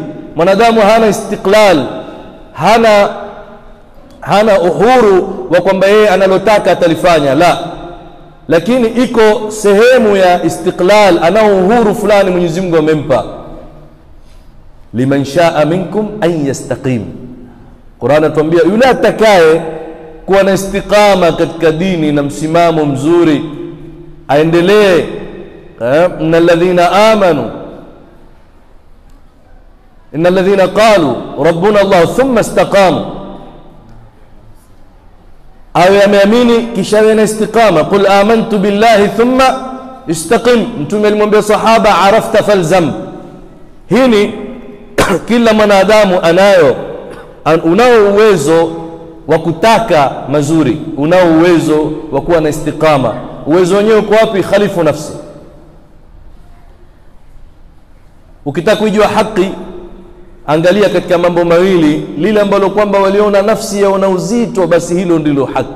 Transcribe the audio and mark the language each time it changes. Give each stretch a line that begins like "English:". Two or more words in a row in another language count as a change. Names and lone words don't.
Swahili: Mwanadamu hana istiqlal, hana uhuru wa kwamba yeye analotaka atalifanya, la, lakini iko sehemu ya istiqlal, ana uhuru fulani Mwenyezi Mungu amempa.
Arabic: لمن شاء منكم أن يستقيم.
Swahili: Qur'an atuambia yule atakaye kuwa na istiqama katika dini na msimamo mzuri aendelee.
Arabic: إن الذين آمنوا إن الذين قالوا ربنا الله ثم استقاموا,
Swahili: awe ameamini kisha yana istiqama.
Arabic: قل آمنت بالله ثم استقم.
Swahili: Mtume alimwambia sahaba
Arabic: عرفت فالزم.
Swahili: Hini kila mwanadamu unao uwezo wa kutaka mazuri, unao uwezo wa kuwa na istiqama. Uwezo wenyewe uko wapi?
Arabic: خالف النفس.
Swahili: Ukitaka kujua haki, angalia katika mambo mawili, lile ambalo kwamba waliona nafsi yaona uzito, basi hilo ndilo haki.